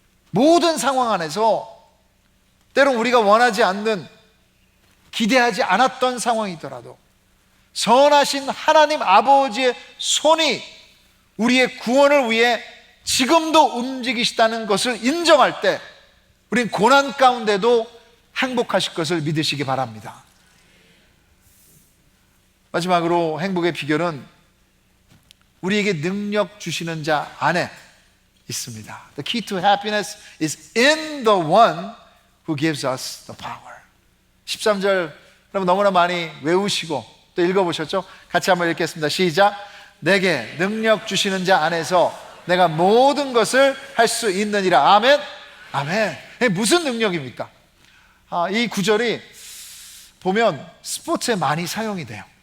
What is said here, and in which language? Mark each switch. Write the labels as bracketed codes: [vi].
[ko] 모든 상황 안에서 때론 우리가 원하지 않는, 기대하지 않았던 상황이더라도 선하신 하나님 아버지의 손이 우리의 구원을 위해 지금도 움직이시다는 것을 인정할 때 우린 고난 가운데도 행복하실 것을 믿으시기 바랍니다. 마지막으로 행복의 비결은 우리에게 능력 주시는 자 안에 있습니다. [en] The key to happiness is in the one who gives us the power. [ko] 13절 여러분 너무나 많이 외우시고 또 읽어보셨죠? 같이 한번 읽겠습니다. 시작. 내게 능력 주시는 자 안에서 내가 모든 것을 할 수 있느니라. 아멘. 아멘. 무슨 능력입니까? 이 구절이 보면 스포츠에 많이 사용이 돼요.